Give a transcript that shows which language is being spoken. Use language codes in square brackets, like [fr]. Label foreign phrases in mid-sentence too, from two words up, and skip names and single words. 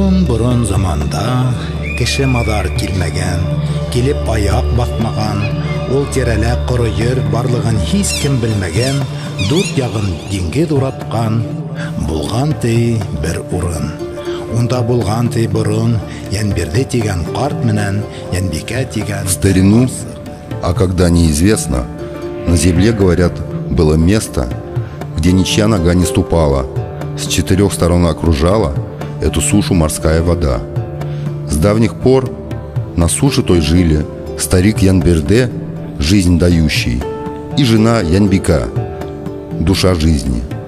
[ba] бурун заманда кеше мадар килмәгән, килеп аяк басмаган, ул тирәлә корыер барлыгын һич кем белмәгән, дүрт ягын диңгез ураткан, булган ти бер урын. Унда булган ти бурун Янберде тигән карт менән Янбикә тигән. [ru] В старину, а когда неизвестно, на земле, говорят, было место, где ничья нога не ступала, с 4 сторон окружала эту сушу морская вода. С давних пор на суше той жили старик Янберде, жизнь дающий, и жена Янбика, душа жизни.